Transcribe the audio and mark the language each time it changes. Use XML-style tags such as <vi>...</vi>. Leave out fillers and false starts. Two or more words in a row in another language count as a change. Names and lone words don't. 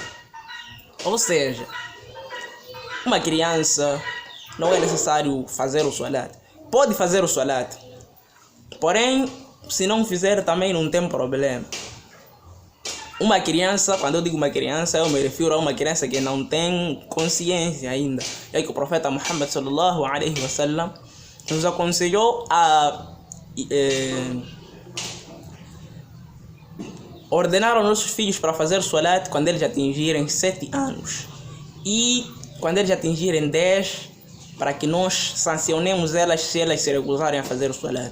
<pt>Ou seja, uma criança não é necessário fazer o salat. Pode fazer o salat, porém, se não fizer também não tem problema. Uma criança, quando eu digo uma criança, eu me refiro a uma criança que não tem consciência ainda. É que o profeta Muhammad</pt> <ar>صلى الله عليه وسلم</ar> <pt>nos aconselhou ordenaram nossos filhos para fazer salat quando eles atingirem 7 anos. E quando eles atingirem 10, para que nós sancionemos elas se elas se recusarem a fazer o salat.</pt>